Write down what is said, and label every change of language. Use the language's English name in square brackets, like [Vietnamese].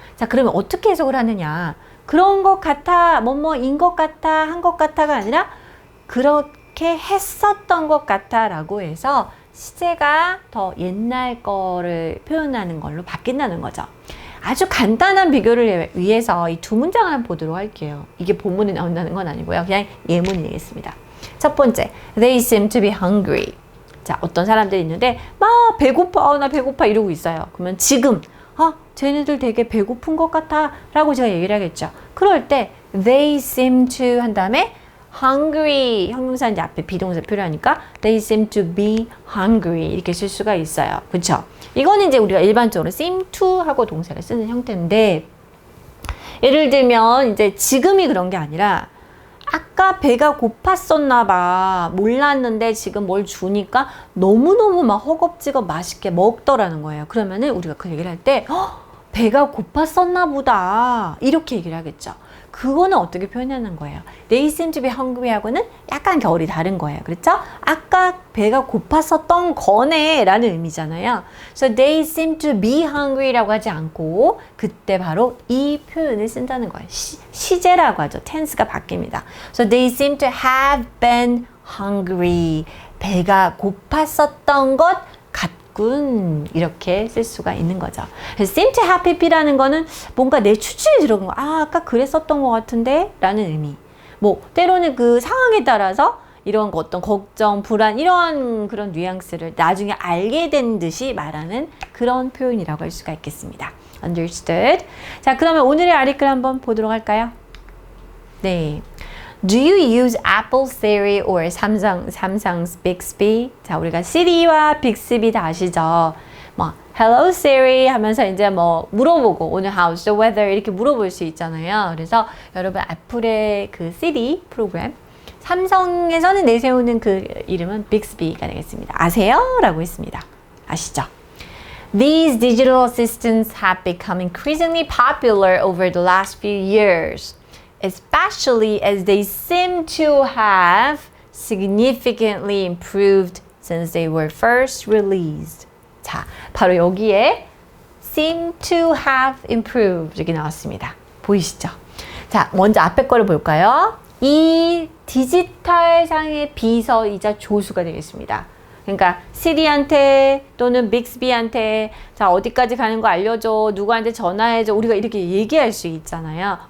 [Korean] 자, 그러면 어떻게 해석을 하느냐? 그런 것 같아, 뭐뭐인 것 같아, 한 것 같아가 아니라 그렇게 했었던 것 같아 라고 해서 시제가 더 옛날 거를 표현하는 걸로 바뀐다는 거죠. 아주 간단한 비교를 위해서 이 두 문장을 한번 보도록 할게요. 이게 본문에 나온다는 건 아니고요. 그냥 예문이겠습니다. [English] 첫 번째, they seem to be hungry. [Korean] 자, 어떤 사람들이 있는데 막 배고파, 나 배고파 이러고 있어요. 그러면 지금 쟤네들 되게 배고픈 것 같아 라고 제가 얘기를 하겠죠. 그럴 때 they seem to 한 다음에 hungry, 형용사 이제 앞에 비동사 필요하니까 they seem to be hungry 이렇게 쓸 수가 있어요. 그렇죠? 이거는 이제 우리가 일반적으로 seem to 하고 동사를 쓰는 형태인데, 예를 들면 이제 지금이 그런 게 아니라 아까 배가 고팠었나 봐. 몰랐는데 지금 뭘 주니까 너무너무 막 허겁지겁 맛있게 먹더라는 거예요. 그러면은 우리가 그 얘기를 할 때 배가 고팠었나 보다 이렇게 얘기를 하겠죠. 그거는 어떻게 표현하는 거예요? They seem to be hungry 하고는 약간 결이 다른 거예요. 그렇죠? 아까 배가 고팠었던 거네 라는 의미잖아요. [English] So they seem to be hungry [Korean] 라고 하지 않고 그때 바로 이 표현을 쓴다는 거예요. 시제라고 하죠. tense가 바뀝니다. [English] So they seem to have been hungry. [Korean] 배가 고팠었던 것 같군. 이렇게 쓸 수가 있는 거죠. seem to have pp라는 거는 뭔가 내 추측이 들어간 거. 아까 그랬었던 것 같은데? 라는 의미. 뭐 때로는 그 상황에 따라서 이런 거 어떤 걱정, 불안 이런 그런 뉘앙스를 나중에 알게 된 듯이 말하는 그런 표현이라고 할 수가 있겠습니다. [English] Understood? [Korean] 자, 그러면 오늘의 아리클 한번 보도록 할까요? [English] 네. Do you use Apple Siri or Samsung's Bixby? [Korean] 자, 우리가 Siri와 Bixby 다 아시죠? 뭐 Hello Siri 하면서 이제 뭐 물어보고 오늘 [English] how's the weather [Korean] 이렇게 물어볼 수 있잖아요. 그래서 여러분 애플의 그 Siri 프로그램, 삼성에서는 내세우는 그 이름은 Bixby가 되겠습니다. 아세요? 라고 했습니다. 아시죠? [English] These digital assistants have become increasingly popular over the last few years. Especially as they seem to have significantly improved since they were first released. [Korean] 자, 바로 여기에 seem to have improved 이렇게 나왔습니다. 보이시죠? 자, 먼저 앞에 거를 볼까요? 이 디지털상의 비서이자 조수가 되겠습니다. 그러니까 시리한테 또는 빅스비한테 자 어디까지 가는 거 알려줘, 누구한테 전화해줘, 우리가 이렇게 얘기할 수 있잖아요.